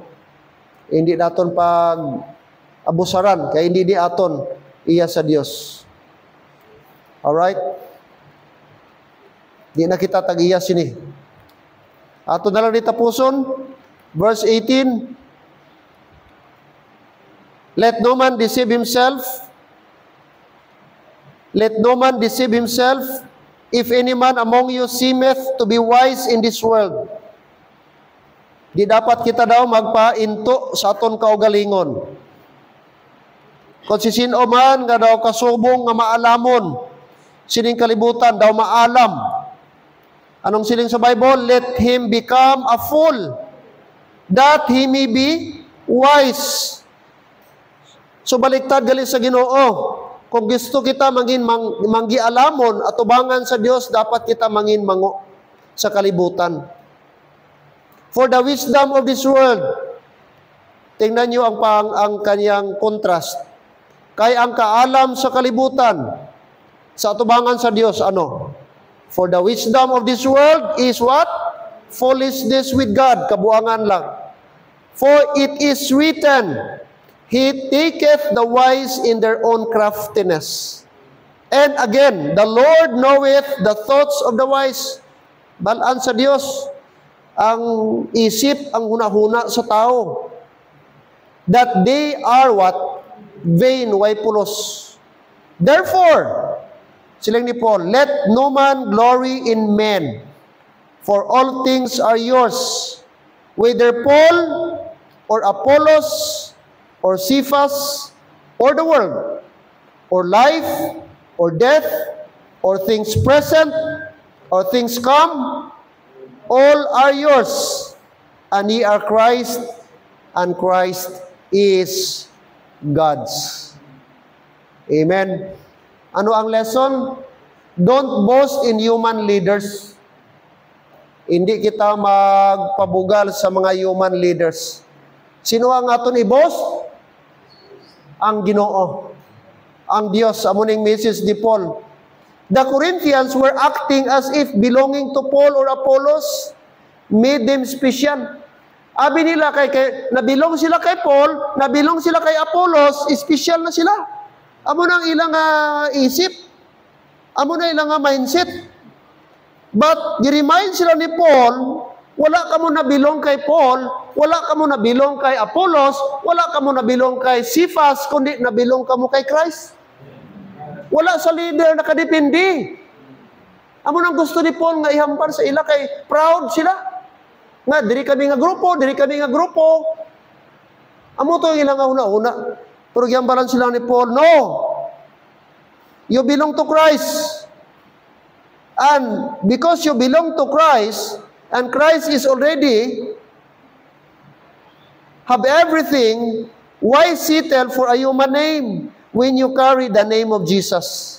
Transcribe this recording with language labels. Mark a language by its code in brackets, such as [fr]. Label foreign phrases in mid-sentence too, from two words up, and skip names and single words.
[hil] Hindi naton pag abusaran, kaya hindi di aton iya sa Diyos. Alright? Di na kita tag-iya sini. Ato na lang ditapuson, [en] verse 18. Let no man deceive himself. Let no man deceive himself. If any man among you seemeth to be wise in this world. [hil] Di dapat kita daw magpainto sa aton kaugalingon. Kung si sino man nga daw kasubong nga maalamon, sining kalibutan daw maalam. Anong siling sa Bible? [en] Let him become a fool, that he may be wise. [hil] So baliktad gali sa Ginoo. Kung gusto kita manggialamon at ubangan sa Dios, dapat kita mangin mango sa kalibutan. [en] For the wisdom of this world, [tl] tingnan niyo ang kanyang contrast. [hil] Kay ang kaalam sa kalibutan, sa atubangan sa Dios, ano? [en] For the wisdom of this world is what? Foolishness with God. [hil] Kabuangan lang. [en] For it is written, He taketh the wise in their own craftiness. And again, the Lord knoweth the thoughts of the wise. [hil] Balaan sa Dios ang isip, ang hunahuna sa tao. [en] That they are what? Vain, [hil] way pulos. [en] Therefore, [hil] silang ni Paul, [en] let no man glory in men, for all things are yours, whether Paul or Apollos or Cephas or the world, or life or death, or things present or things come, all are yours, and ye are Christ, and Christ is God's. [hil] Amen. Ano ang lesson? [en] Don't boast in human leaders. [hil] Hindi kita magpabugal sa mga [en] human leaders. [hil] Sino ang aton i-boast? Ang Ginoo. Ang Dios. Amuning message ni Paul. [en] The Corinthians were acting as if belonging to Paul or Apollos made them special. [hil] Abi nila nabilong sila kay Paul, nabilong sila kay Apollos, special na sila. Amo nang ilang isip. Amo na ilang mindset. But gi-remind sila ni Paul, wala ka mo nabilong kay Paul, wala ka mo nabilong kay Apollos, wala ka mo nabilong kay Cephas, kundi nabilong ka mo kay Christ. Wala sa leader nakadepende. Amo nang gusto ni Paul nga ihampar sa ila kay proud sila. Nga diri kami nga grupo. Amo to ilang una-una. Pero gihambaran sila ni Paul, no. [en] You belong to Christ. And because you belong to Christ, and Christ is already have everything, why settle for a human name when you carry the name of Jesus?